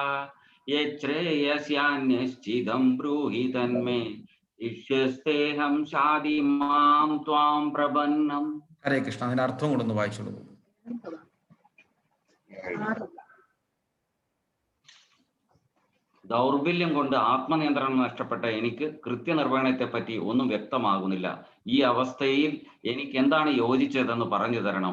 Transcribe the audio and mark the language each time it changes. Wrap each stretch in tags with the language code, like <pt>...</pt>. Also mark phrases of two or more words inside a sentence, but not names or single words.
<sa>यच्छ्रेयस्यान्यश्चिदं ब्रूहि तन्मे इष्यस्तेऽहं शादि मां त्वां प्रपन्नम्.</sa> <ml>ഹരേ കൃഷ്ണ. അതിന്റെ അർത്ഥം കൂടെ ഒന്ന് വായിച്ചോളൂ. ദൗർബല്യം കൊണ്ട് ആത്മനിയന്ത്രണം നഷ്ടപ്പെട്ട എനിക്ക് കൃത്യനിർവഹണത്തെ പറ്റി ഒന്നും വ്യക്തമാകുന്നില്ല. ഈ അവസ്ഥയിൽ എനിക്ക് എന്താണ് യോജിച്ചതെന്ന് പറഞ്ഞു തരണം.</ml>